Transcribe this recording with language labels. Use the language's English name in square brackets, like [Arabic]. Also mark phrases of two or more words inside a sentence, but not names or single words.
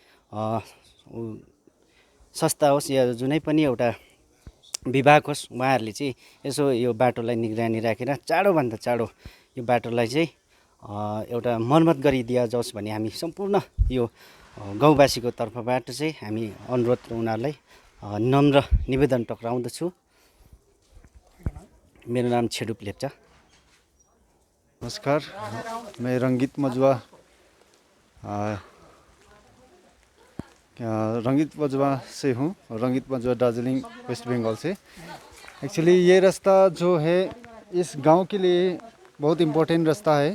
[Nepali] संस्था होस् या जुनै पनि एउटा विभाग होस् उहाँहरूले चाहिँ यसो यो बाटोलाई निगरानी राखेर चाँडोभन्दा चाँडो यो बाटोलाई चाहिँ एउटा मर्मत गरिदिया जाओस् भन्ने हामी सम्पूर्ण यो गाउँवासीको तर्फबाट चाहिँ हामी अनुरोध उनीहरूलाई नम्र निवेदन टक्राउँदछु। मेरो नाम छेडुप लेप्चा। नमस्कार, [Hindi] मैं रंगीत मजुआ रंगीत मजुआ से हूँ। रंगीत मजुआ दार्जिलिंग वेस्ट बंगाल से। एक्चुअली ये रास्ता जो है इस गांव के लिए बहुत इम्पोर्टेंट रास्ता है।